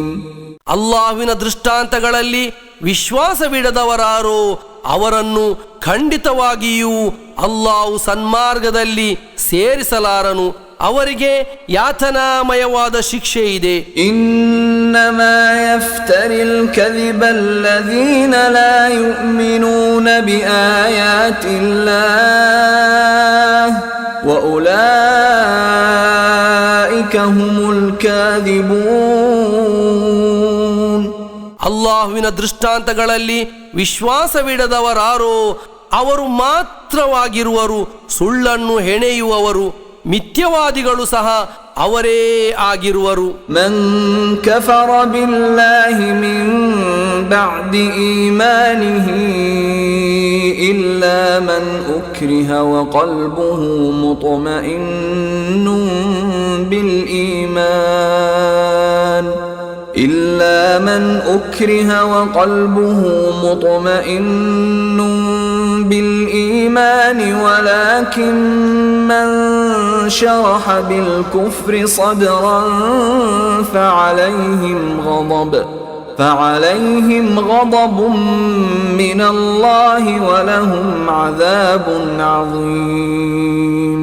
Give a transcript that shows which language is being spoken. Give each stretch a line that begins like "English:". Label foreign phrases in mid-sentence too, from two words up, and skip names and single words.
Kannada: ಅಲ್ಲಾಹುವಿನ ದೃಷ್ಟಾಂತಗಳಲ್ಲಿ ವಿಶ್ವಾಸವಿಡದವರಾರೋ ಅವರನ್ನು ಖಂಡಿತವಾಗಿಯೂ ಅಲ್ಲಾಹು ಸನ್ಮಾರ್ಗದಲ್ಲಿ ಸೇರಿಸಲಾರನು, ಅವರಿಗೆ ಯಾತನಾಮಯವಾದ ಶಿಕ್ಷೆ ಇದೆ.
Arabic: إنما يفتري الكذب الذين لا يؤمنون يجحدون بآيات الله وأولئك هم الكاذبون.
Kannada: ಅಲ್ಲಾಹುವಿನ ದೃಷ್ಟಾಂತಗಳಲ್ಲಿ ವಿಶ್ವಾಸವಿಡದವರಾರೋ ಅವರು ಮಾತ್ರವಾಗಿರುವರು, ಸುಳ್ಳನ್ನು ಹೆಣೆಯುವವರು, ಮಿಥ್ಯವಾದಿಗಳು ಸಹ ಅವರೇ ಆಗಿರುವರು.
Arabic: من كفر بالله من بعد إيمانه إلا من أكره وقلبه مطمئن بالإيمان إلا من أكره وقلبه مطمئن بالإيمان ولكن من شرح بالكفر صدرا فعليهم غضب من الله ولهم عذاب عظيم.